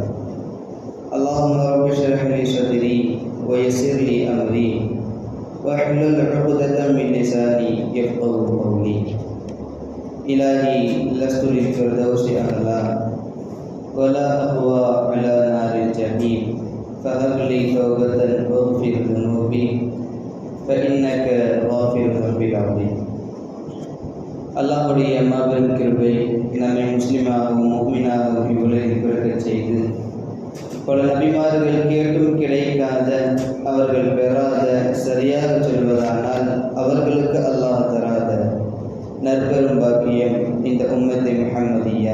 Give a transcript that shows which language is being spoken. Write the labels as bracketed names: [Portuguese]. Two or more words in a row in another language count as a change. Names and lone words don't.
[Arabic] اللهم رب اشرح لي صدري ويسر لي أمري واحلل عقدة من لساني يفقهوا قولي. إلهي لست للفردوس أهلا ولا أقوى على نار الجحيم، فهب لي توبة واغفر ذنوبي فإنك غافر الذنب العظيم. [Tamil] அல்லாஹ்வுடைய மாபெரும் கிருபை நம்மை முஸ்லிமாகவும் முஃமினாகவும் இவ்வுலகில் பிறக்கச் செய்து பல நபிமார்கள் கேட்டும் கிடைக்காத, அவர்கள் பெறாத, சரியாக சொல்வதானால் அவர்களுக்கு அல்லாஹ் தராத நற்பெரும் பாக்கியம் இந்த [Arabic] أمة محمدية.